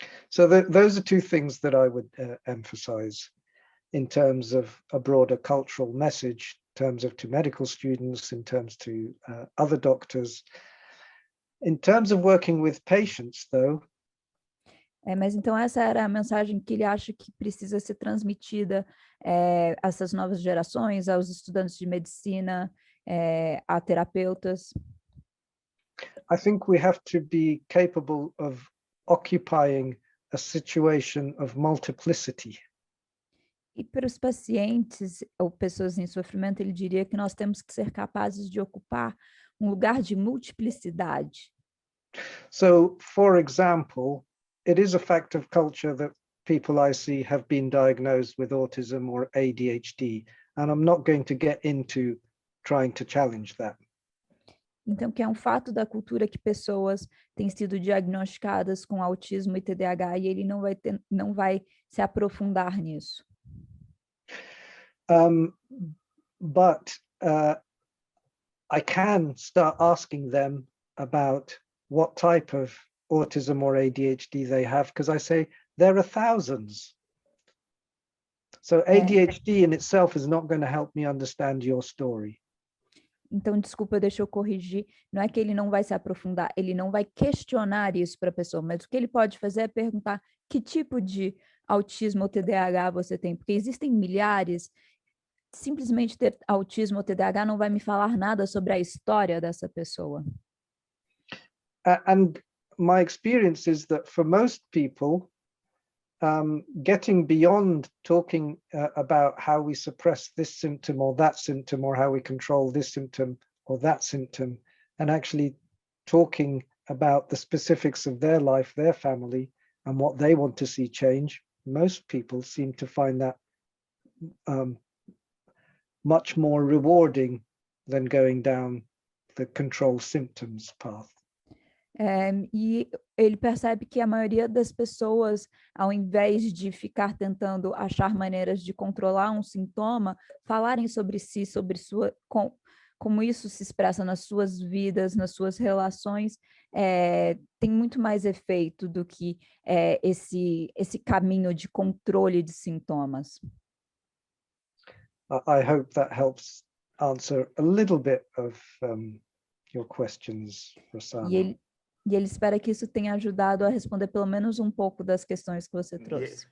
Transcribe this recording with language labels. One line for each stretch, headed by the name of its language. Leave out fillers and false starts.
English: So those are two things that I would emphasize in terms of a broader cultural message, in terms of to medical students, in terms to other doctors. In terms of working with patients, though.
Portuguese: Mas então essa era a mensagem que ele acha que precisa ser transmitida a essas novas gerações, aos estudantes de medicina, a terapeutas.
English: I think we have to be capable of occupying a situation of multiplicity.
Portuguese: E para os pacientes ou pessoas em sofrimento, ele diria que nós temos que ser capazes de ocupar um lugar de multiplicidade.
English: So, for example, it is a fact of culture that people I see have been diagnosed with autism or ADHD, and I'm not going to get into trying to challenge that.
Portuguese: Então, que é um fato da cultura que pessoas têm sido diagnosticadas com autismo e TDAH, e ele não vai se aprofundar nisso.
English: But I can start asking them about what type of autism or ADHD they have, because I say there are thousands. So ADHD in itself is not going to help me understand your story.
Portuguese: Então, desculpa, deixa eu corrigir. Não é que ele não vai se aprofundar, ele não vai questionar isso para a pessoa, mas o que ele pode fazer é perguntar que tipo de autismo ou TDAH você tem, porque existem milhares. Simplesmente ter autismo ou TDAH não vai me falar nada sobre a história dessa pessoa.
English: And my experience is that for most people, getting beyond talking about how we suppress this symptom or that symptom, or how we control this symptom or that symptom, and actually talking about the specifics of their life, their family, and what they want to see change, most people seem to find that much more rewarding than going down the control symptoms path.
Portuguese: E ele percebe que a maioria das pessoas, ao invés de ficar tentando achar maneiras de controlar um sintoma, falarem sobre si, sobre como isso se expressa nas suas vidas, nas suas relações, tem muito mais efeito do que esse caminho de controle de sintomas.
English: I hope that helps answer a little bit of your questions, Rossana.
Portuguese: E ele espera que isso tenha ajudado a responder pelo menos um pouco das questões que você trouxe.